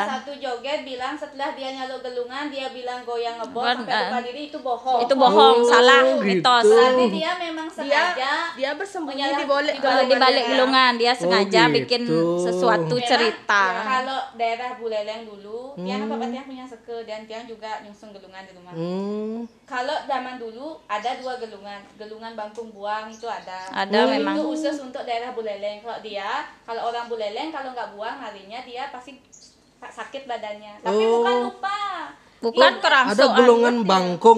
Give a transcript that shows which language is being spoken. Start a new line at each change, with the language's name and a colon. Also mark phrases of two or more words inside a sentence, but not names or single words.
Indonesian: salah satu joget bilang setelah dia nyaluk gelungan dia bilang goyang ngebor sampai lupa diri itu bohong. Itu bohong, salah, gitu. mitos. Berarti dia memang sengaja Dia bersembunyi menyalah- Di balik gelungan dia sengaja gitu. bikin sesuatu Memang, cerita. Kalau daerah Buleleng dulu, tiang apa tiang punya seke dan tiang juga nyungsung gelungan di rumah. Kalau zaman dulu ada 2 gelungan bangkung buang itu ada. Ada memang. Itu khusus untuk daerah Buleleng. Kalau orang Buleleng kalau nggak buang harinya dia pasti sakit badannya. Tapi bukan lupa. Bukan Ada kerangsoan. gelungan bangkong